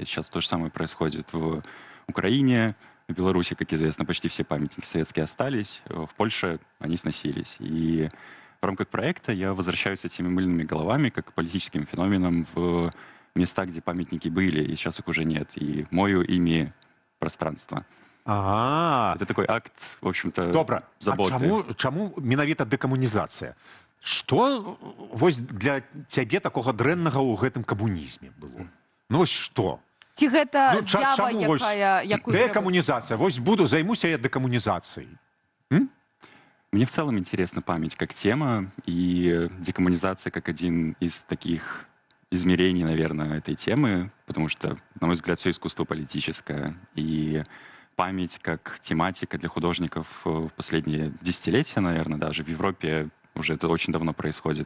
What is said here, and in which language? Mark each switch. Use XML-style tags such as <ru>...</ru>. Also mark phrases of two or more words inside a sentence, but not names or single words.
<ru>Сейчас то же самое происходит в Украине, в Беларуси, как известно, почти все памятники советские остались, в Польше они сносились. И в рамках проекта я возвращаюсь с этими мыльными головами как политическим феноменом в места, где памятники были, и сейчас их уже нет, и мою ими пространство. Это такой акт, в общем-то, заботы.</ru> <be>А чаму менавіта дэкамунізацыя? Што вось для цябе такога дрэннага ў гэтым камунізме было? Ну вось што? Ці гэта з'ява, якую</be> <ru>дэкоммунизация.</ru> <be>Вось займуся я декоммунизацией.</be> <ru>Мне в целом интересна память как тема, и декоммунизация как один из таких измерений, наверное, этой темы, потому что, на мой взгляд, все искусство политическое, и память как тематика для художников в последние десятилетия, наверное, даже в Европе уже это очень давно происходит.</ru>